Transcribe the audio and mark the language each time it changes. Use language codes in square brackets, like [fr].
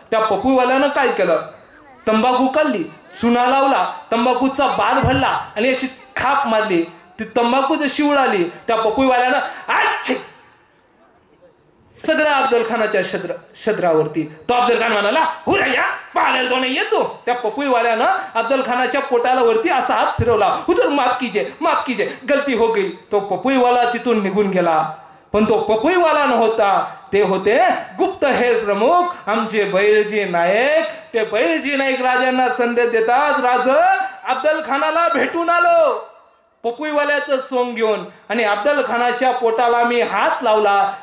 [mr] त्या पपईवाल्यानं काय केलं, तंबाखू काढली, चुना लावला, तंबाखूचा बार भरला आणि अशी थाप मारली. ती तंबाखू जशी उडाली त्या पपईवाल्यानं अच्छे सगळं अफजल खानाच्या शद्रावरती. तो अफजल खान म्हणाला, हुरया पागल तो नाही येतो. त्या पपईवाल्यानं अफजल खानाच्या पोटाला वरती असा हात फिरवला. [hi] हुजूर माफ कीजिए गलती हो गई. [mr] तो पपईवाला तिथून निघून गेला. पण तो पपईवाला नव्हता, ते होते गुप्तहेर प्रमुख आमचे बहिर्जी नायक. ते बहिर्जी नाईक राजांना संदेश देतात, राज अफजल खानाला भेटून आलो पपईवाल्याचं सोंग घेऊन, आणि अफजल खानाच्या पोटाला मी हात लावला.